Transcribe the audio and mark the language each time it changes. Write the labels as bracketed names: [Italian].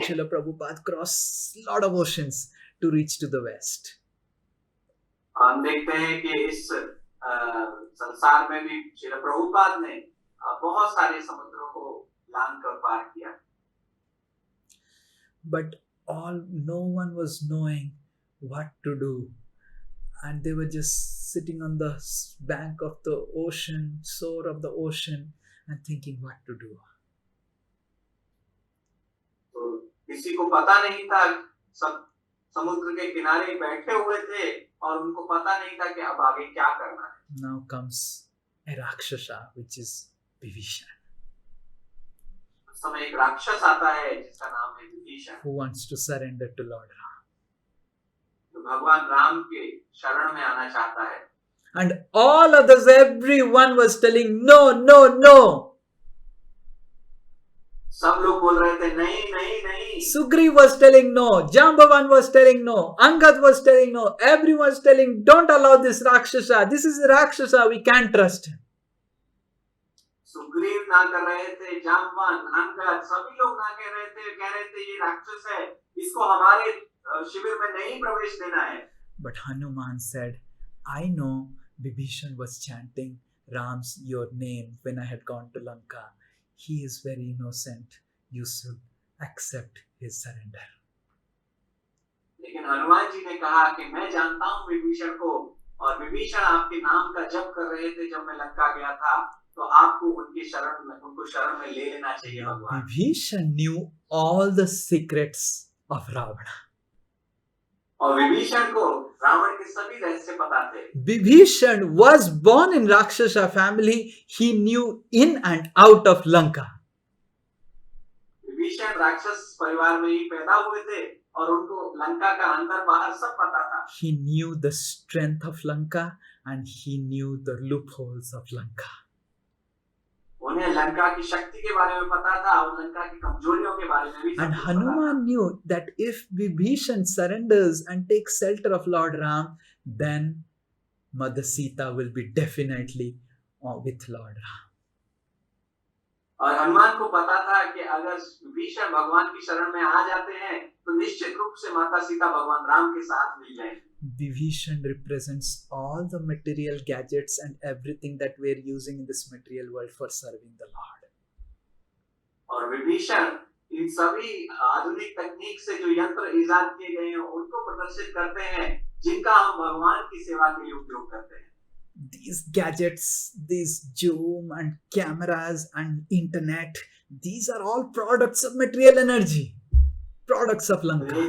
[English] Srila Prabhupada crossed a lot of oceans to reach to the west. [Hindi] हम देखते हैं कि इस संसार में भी श्रील प्रभुपाद ने बहुत सारे समुद्रों को लांघ कर पार किया। [English] But no one was knowing what to do, and they were just sitting on the bank of the ocean, shore of the ocean, and thinking what to do. [Hindi] तो किसी को पता नहीं था, सब समुद्र के किनारे बैठे हुए थे और उनको पता नहीं था कि अब आगे क्या करना है। [English] Now comes a Rakshasa, which is Vibhishan, [Hindi] उस समय एक राक्षस आता है जिसका नाम है Vibhishan, [English] who wants to surrender to Lord Ram. [Hindi] जो भगवान राम के शरण में आना चाहता है। [English] And all others, everyone was telling, no, no, no. [Hindi] सब लोग बोल रहे थे नहीं नहीं नहीं। [English] Sugriv was telling no, Jambavan was telling no, Angad was telling no, everyone was telling, don't allow this Rakshasa, this is a Rakshasa, we can't trust him. [Hindi] Sugriva ना कर रहे थे, जामवन, अंगद, सभी लोग ना कह रहे थे ये राक्षस है, इसको हमारे शिविर में नहीं प्रवेश देना है। [English] But Hanuman said, I know Vibhishan was chanting Ram's your name when I had gone to Lanka. He is very innocent. You should accept his surrender. [Hindi] लेकिन हनुमान जी ने कहा कि मैं जानता हूँ विभीषण को, और विभीषण आपके नाम का जप कर रहे थे जब मैं लंका गया था, तो आपको उनको शरण में ले लेना चाहिए भगवान। [English] Vibhishan knew all the secrets of Ravana. [Hindi] और विभीषण को रावण के सभी रहस्य पता थे। [English] Vibhishan was born in Rakshasa family. He knew in and out of Lanka. [Hindi] Vibhishan राक्षस परिवार में ही पैदा हुए थे और उनको लंका का अंदर बाहर सब पता था। [English] He knew the strength of Lanka and he knew the loopholes of Lanka. [Hindi] उन्हें लंका की शक्ति के बारे में पता था और लंका की कमजोरियों के बारे में भी सब [English] And [Hindi] कुछ पता था। [English] Hanuman knew that if Vibhishan surrenders and takes shelter of Lord Ram, then Mother Sita will be definitely with Lord Ram. [Hindi] और हनुमान को पता था कि अगर विभीषण भगवान की शरण में आ जाते हैं तो निश्चित रूप से माता सीता भगवान राम के साथ मिल जाएंगी। [English] Vibhishan represents all the material gadgets and everything that we are using in this material world for serving the Lord. [Hindi] और विभीषण इन सभी आधुनिक तकनीक से जो यंत्र इजाद किए गए हैं उनको प्रदर्शित करते हैं जिनका हम भगवान की सेवा के लिए उपयोग करते हैं। [English] These gadgets, these Zoom and cameras and internet, these are all products of material energy, products of Lanka.